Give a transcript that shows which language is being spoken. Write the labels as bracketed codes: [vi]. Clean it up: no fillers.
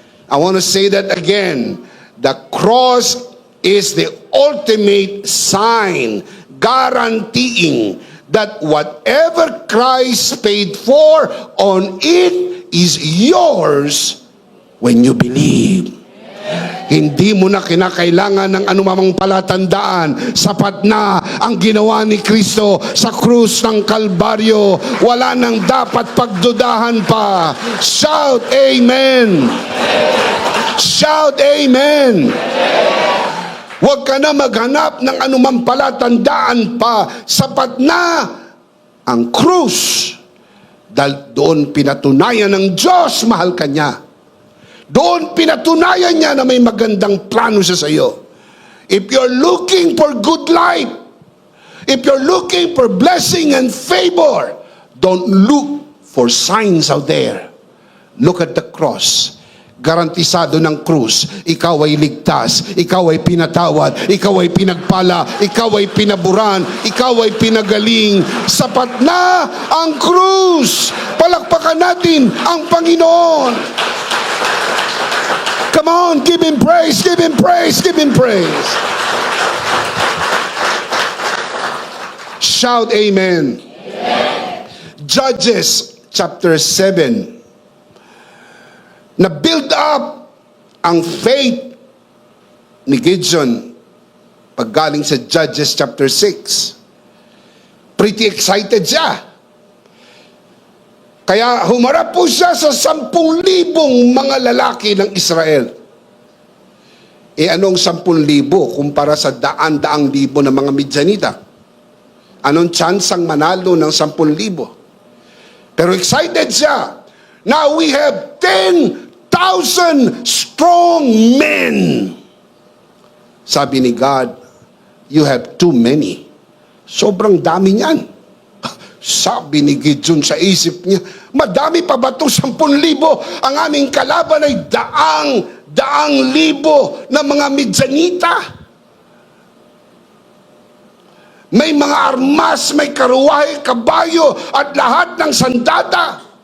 [en] I want to say that again. The cross is the ultimate sign, guaranteeing that whatever Christ paid for on it is yours when you believe. [tl] Hindi mo na kinakailangan ng anumang palatandaan. Sapat na ang ginawa ni Kristo sa krus ng Kalbaryo. Wala nang dapat pagdudahan pa. [en] Shout Amen! Shout Amen! [tl] Huwag ka na maghanap ng anumang palatandaan pa. Sapat na ang krus. Dahil doon pinatunayan ng Diyos, mahal ka niya. Doon pinatunayan niya na may magandang plano siya sa iyo. [en] If you're looking for good life, if you're looking for blessing and favor, don't look for signs out there. Look at the cross. [tl] Garantisado ng krus, ikaw ay ligtas, ikaw ay pinatawad, ikaw ay pinagpala, ikaw ay pinaburan, ikaw ay pinagaling. Sapat na ang krus. Palakpakan natin ang Panginoon. [en] Come on, give Him praise, give Him praise, give Him praise. Shout Amen. Amen. Judges chapter 7. [tl] Na-build up ang faith ni Gideon paggaling sa Judges chapter 6. [en] Pretty excited siya. [tl] Kaya humarap po siya sa 10,000 mga lalaki ng Israel. Anong 10,000 kumpara sa daan-daang libo ng mga Midyanita? Anong chance ang manalo ng 10,000? Pero excited siya. [en] Now we have 10,000 strong men. [tl] Sabi ni God, [en] you have too many. [tl] Sobrang dami niyan. Sabi ni Gideon sa isip niya, madami pa ba itong 10,000? Ang aming kalaban ay 200,000 na mga Midyanita. May mga armas, may karuwahe, kabayo, at lahat ng sandata.